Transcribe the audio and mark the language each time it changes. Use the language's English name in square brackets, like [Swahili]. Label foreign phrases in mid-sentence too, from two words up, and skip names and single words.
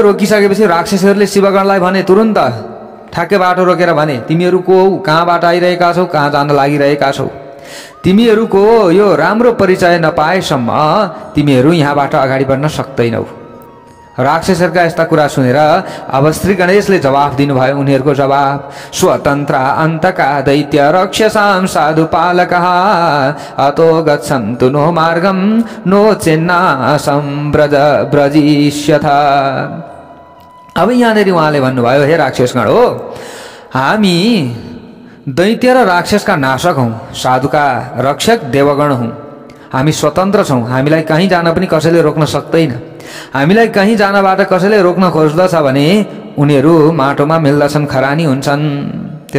[Nepali] रोकिसकेपछि राक्षसहरूले शिवगणलाई भने, तुरुन्त ठ्याक्कै बाटो रोकेर भने, तिमीहरू को हौ, कहाँबाट आइरहेका छौ, कहाँ जान लागिरहेका छौ? तिमीहरूको यो राम्रो परिचय नपाएसम्म तिमीहरू यहाँबाट अगाडि बढ्न सक्दैनौ। राक्षसहरूका यस्ता कुरा सुनेर अब श्री गणेशले जवाफ दिनुभयो। उनीहरूको जवाफ, [Sanskrit] स्वतन्त्र अन्तका दैत्य रक्षसां साधु पालकः अतो गच्छन्तु नो मार्गं नो चेन्नासं ब्रजिष्यथ। [Nepali] अब यहाँनिर उहाँले भन्नुभयो, हे राक्षसगण हो, हामी दैत्य र राक्षसका नाशक हौँ, साधुका रक्षक देवगण हौँ। हामी स्वतन्त्र छौँ, हामीलाई कहीँ जान पनि कसैले रोक्न सक्दैन। हामीलाई कहीँ जानबाट कसैले रोक्न खोज्दछ भने उनीहरू माटोमा मिल्दछन्, खरानी हुन्छन्।